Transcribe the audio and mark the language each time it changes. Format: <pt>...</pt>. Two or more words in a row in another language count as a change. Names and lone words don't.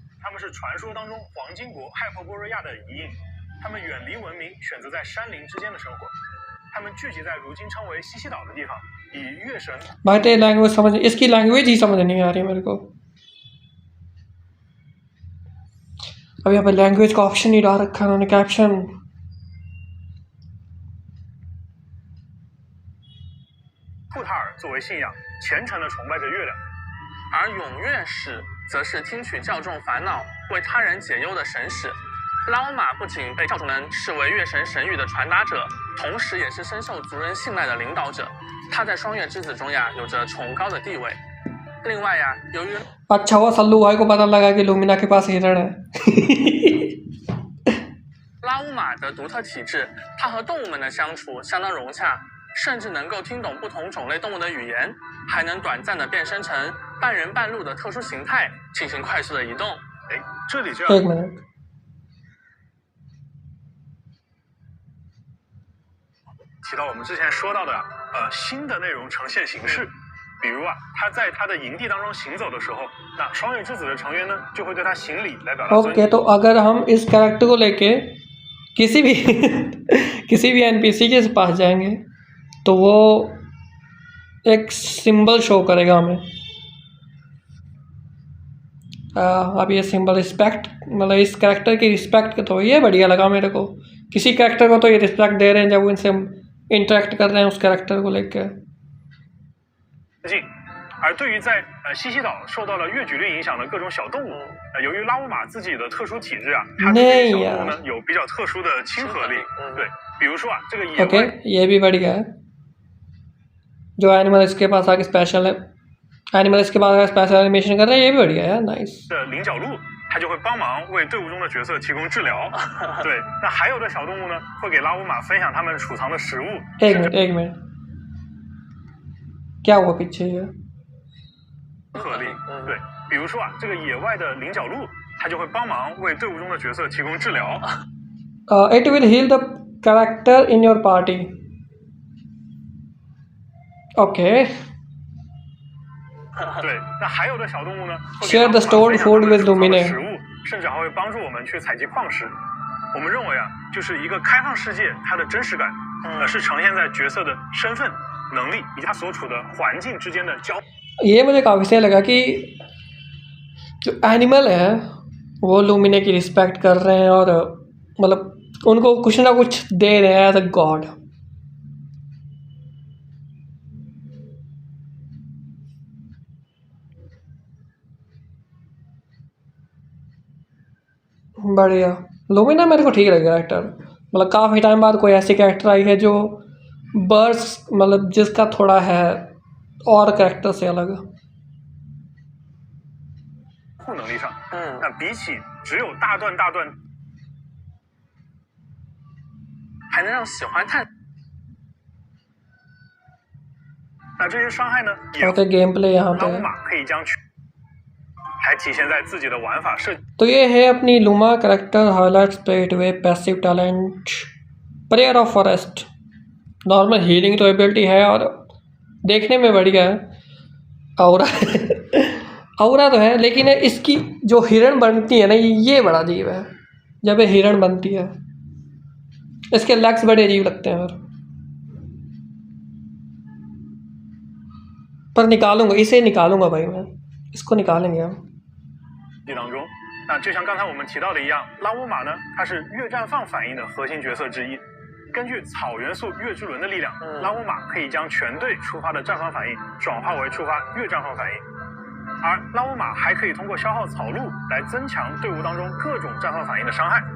<zh>他们是传说当中黄金国海珀波瑞亚的遗影，他们远离文明，选择在山林之间的生活。他们聚集在如今称为西西岛的地方，以月神。</zh> <hi>भाई तेरी लैंग्वेज समझ, इसकी लैंग्वेज ही समझ नहीं आ रही मेरे को। अब यहाँ पे लैंग्वेज का ऑप्शन ही डाल रखा है उन्होंने, कैप्शन।</hi> <zh>库塔尔作为信仰，虔诚地崇拜着月亮，而永月使则是听取教众烦恼、为他人解忧的神使。拉欧玛不仅被教众们视为月神神谕的传达者，同时也是深受族人信赖的领导者。他在双月之子中呀，有着崇高的地位。另外呀，由于</zh> <hi>अच्छा हुआ सल्लू भाई को पता लगा कि लूमिना के पास हिरण है</hi> <zh>拉乌玛的独特体质，它和动物们的相处相当融洽，甚至能够听懂不同种类动物的语言，还能短暂的变身成半人半鹿的特殊形态，进行快速的移动。哎，这里这样。提到我们之前说到的新的内容呈现形式，比如啊，他在他的营地当中行走的时候，那双月之子的成员呢就会对他行礼来表达尊敬。</zh> <hi>ओके, तो अगर हम इस कैरेक्टर को लेके किसी भी एनपीसी के पास जाएंगे तो वो एक</hi> <en>symbol show</en> <hi>करेगा हमें। अब ये</hi> <en>symbol respect,</en> <hi>मतलब इस कैरेक्टर की रिस्पेक्ट का, तो ये बढ़िया लगा मेरे को। किसी कैरेक्टर को तो ये रिस्पेक्ट दे रहे हैं जब इनसे इंटरेक्ट कर रहे हैं उस कैरेक्टर को लेकर।</hi> <zh>而对于在西西岛受到了月矩律影响的各种小动物，由于拉乌玛自己的特殊体质啊，它对这些小动物呢有比较特殊的亲和力。对，比如说啊，这个野外。</zh> <hi>ओके, ये भी बढ़िया है। जो एनिमल इसके पास आके स्पेशल है, एनिमल इसके पास आके</hi> <en>special animation</en> <hi>कर रहे हैं, ये भी बढ़िया है, नाइस।</hi> <zh>菱角鹿，它就会帮忙为队伍中的角色提供治疗。对，那还有的小动物呢，会给拉乌玛分享他们储藏的食物。</zh> <hi>एक मिनट, क्या हुआ पीछे ये?</hi> <zh>合力，对，比如说啊，这个野外的菱角鹿，它就会帮忙为队伍中的角色提供治疗。</zh> <en>It will heal the character in your party. Okay.</en> <zh>对，那还有的小动物呢</zh> <en>，Share the stored food with Lumine.</en> <zh>食物，甚至还会帮助我们去采集矿石。我们认为啊，就是一个开放世界，它的真实感，是呈现在角色的身份、能力以及他所处的环境之间的交。</zh> <hi>ये मुझे काफ़ी सही लगा कि जो एनिमल है वो लूमिने की रिस्पेक्ट कर रहे हैं और मतलब उनको कुछ ना कुछ दे रहे हैं</hi> <en>as a god.</en> <hi>बढ़िया, लूमिना मेरे को ठीक लगे कैरेक्टर। मतलब काफ़ी टाइम बाद कोई ऐसी कैरेक्टर आई है जो बर्स, मतलब जिसका थोड़ा है और कैरेक्टर से अलग।</hi> <zh>护能力上，那比起只有大段，还能让喜欢探。那这些伤害呢，也</zh> <en>OK game play</en> <hi>यहाँ पे</hi> <zh>拉乌玛可以将还体现在自己的玩法设计。</zh> <hi>तो ये है अपनी लूमा</hi> <en>character highlights paid way passive talent prayer of forest. normal healing</en> <hi>तो एबिलिटी है और देखने में बढ़िया है। औरा औरा तो है, लेकिन इसकी जो हिरण बनती है ना, ये बड़ा अजीब है। जब ये हिरण बनती है इसके लेग्स बड़े अजीब लगते हैं। पर निकालूंगा, इसे निकालूंगा भाई, मैं इसको निकालेंगे हम।</hi> <zh>当中，那就像刚才我们提到的一样，拉乌玛呢，它是月绽放反应的核心角色之一。根据草元素月之轮的力量，拉乌玛可以将全队触发的绽放反应转化为触发月绽放反应，而拉乌玛还可以通过消耗草鹿来增强队伍当中各种绽放反应的伤害。</zh>